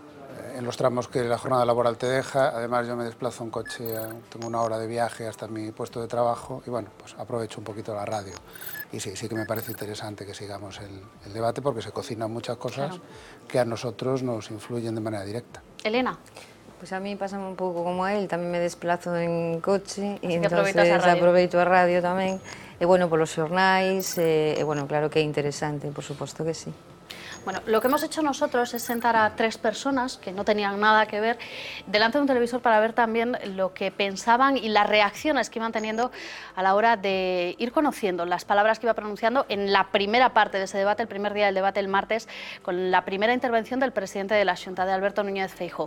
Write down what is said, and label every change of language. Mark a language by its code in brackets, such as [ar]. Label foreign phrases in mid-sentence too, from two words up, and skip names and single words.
[es] En los tramos que la jornada laboral te deja, además yo me desplazo en coche, tengo una hora de viaje hasta mi puesto de trabajo y bueno, pues aprovecho un poquito la radio. Y sí que me parece interesante que sigamos el debate porque se cocinan muchas cosas que a nosotros nos influyen de manera directa. Elena. Pues a mí [gl] pasa un pouco como a él, tamén me desplazo en coche e entonces aproveito a radio tamén. E bueno, polos xornais, e bueno, claro que é interesante, por suposto que sí. [es] Bueno, lo que hemos hecho nosotros es sentar a 3 personas que no tenían nada que ver delante de un televisor para ver también lo que pensaban y las reacciones que iban teniendo a la hora de ir conociendo las palabras que iba pronunciando en la primera parte de ese debate, el primer día del debate, el martes, con la primera intervención del presidente de la Xunta, de Alberto Núñez Feijóo.